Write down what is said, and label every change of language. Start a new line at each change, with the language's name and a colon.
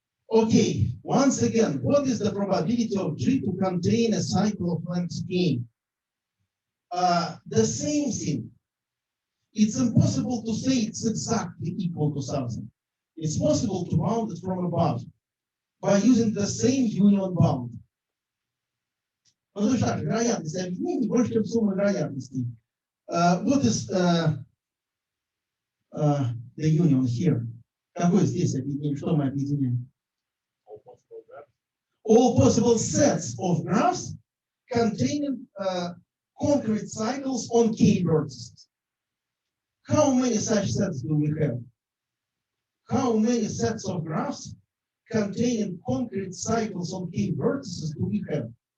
English: Okay, once again, what is the probability of G to contain a cycle of length k? The same thing. It's impossible to say it's exactly equal to something. It's possible to bound it from above by using the same union bound.
Russian: Ну, то так, вероятность объединений больше, чем сумма вероятностей.
English: What is the union here?
Russian: Какое здесь объединение? Что мы объединяем?
English: All possible sets of graphs containing concrete cycles on k vertices. How many such sets do we have? How many sets of graphs containing concrete cycles on k vertices do we have?